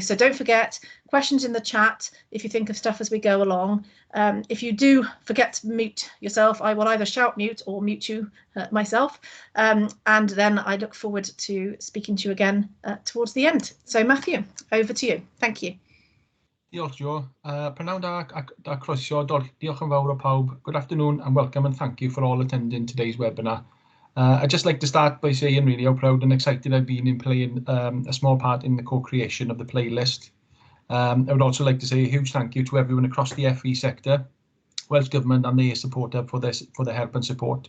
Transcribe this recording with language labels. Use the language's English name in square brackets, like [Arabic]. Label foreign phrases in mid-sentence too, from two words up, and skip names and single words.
[English] So don't forget, questions in the chat if you think of stuff as we go along. If you do forget to mute yourself, I will either shout mute or mute you myself. And then I look forward to speaking to you again towards the end. So Matthew, over to you. Thank you. [Welsh] Diolch, Jo. Prynawn da croeso, diolch yn fawr o pawb. [English] Good afternoon and welcome, and thank you for all attending today's webinar. I'd just like to start by saying really how proud and excited I've been in playing a small part in the co-creation of the playlist. I would also like to say a huge thank you to everyone across the FE sector, Welsh Government and the Support Hub for their help and support.